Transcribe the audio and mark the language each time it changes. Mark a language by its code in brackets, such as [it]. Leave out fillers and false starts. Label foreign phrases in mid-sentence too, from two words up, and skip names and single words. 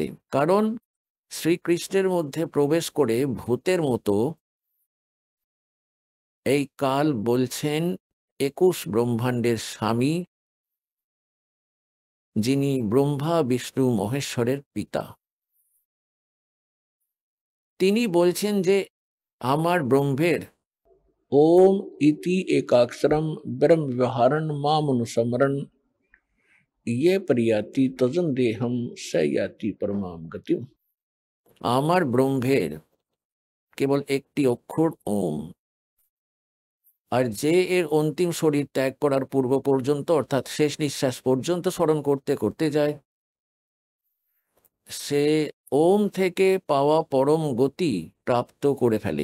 [bn] কারণ শ্রীকৃষ্ণের মধ্যে প্রবেশ করে ভূতের মতো এই কাল বলছেন 21 ব্রহ্মাণ্ডের স্বামী, যিনি ব্রহ্মা বিষ্ণু মহেশ্বরের পিতা। তিনি বলছেন যে আমার ব্রহ্মের [sa] ओम इति एकाक्षरम ब्रह्म व्यवहारन मामनुसमरन, ये परियाति तजन देहम स याति परमाम गतिम। [bn] আমার ব্রহ্মের কেবল একটি অক্ষর ওম, আর যে এর অন্তিম শরীর ত্যাগ করার পূর্ব পর্যন্ত, অর্থাৎ শেষ নিঃশ্বাস পর্যন্ত স্মরণ করতে করতে যায়, সে ওম থেকে পাওয়া পরম গতি প্রাপ্ত করে ফেলে।